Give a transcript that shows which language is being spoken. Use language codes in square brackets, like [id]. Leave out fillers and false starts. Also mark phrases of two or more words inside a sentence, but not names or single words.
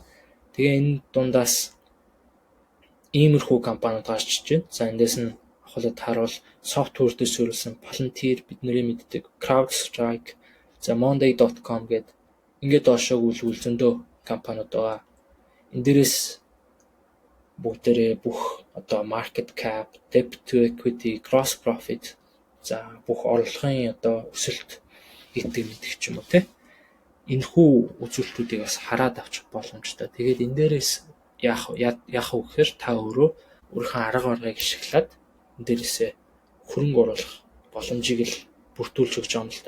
[mn] Тэгээ энэ дундаас иймэрхүү компаниуд гарч иж байна. За эндээс нь ахуулаад харуул софтвер дээр суурилсан Palantir, бидний мэддэг CrowdStrike, за Monday.com гээд ингээд доошоо үлгүүл зөндөө компаниуд байгаа. Энд дээрээс бүгдээрээ бүх одоо [en] market cap, debt to equity, gross profit, [mn] за бүх орлогын одоо өсөлт гэдэг мэдэх ч юм уу те. Энэхүү үзүүлэлтүүдийг бас хараад авчих боломжтой. Тэгээд энэ дээрээс яах вэ гэхээр та өөрийнхөө арга баргыг ашиглаад энэ дээрээсээ хөрөнгө оруулах боломжийг л бүрдүүлж өгч байгаа юм л та.